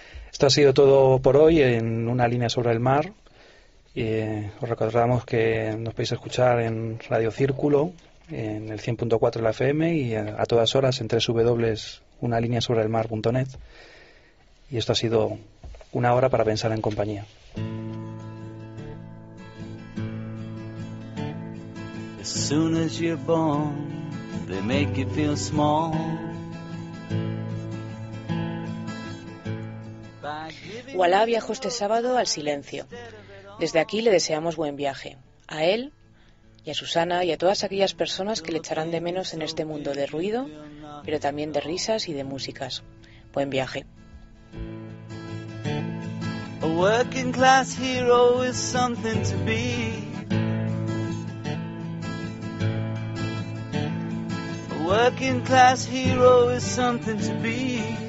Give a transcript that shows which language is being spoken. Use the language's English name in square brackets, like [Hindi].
[Spanish] Esto ha sido todo por hoy en Una línea sobre el mar. Os recordamos que nos podéis escuchar en Radio Círculo, en el 100.4 de la FM y a todas horas en www.unalineasobreelmar.net. Y esto ha sido una hora para pensar en compañía. [English] As soon as you're born, they make you feel small. [Spanish] Walla viajó este sábado al silencio. Desde aquí le deseamos buen viaje. A él y a Susana y a todas aquellas personas que le echarán de menos en este mundo de ruido, pero también de risas y de músicas. Buen viaje. [English] A working class hero is something to be. A working class hero is something to be.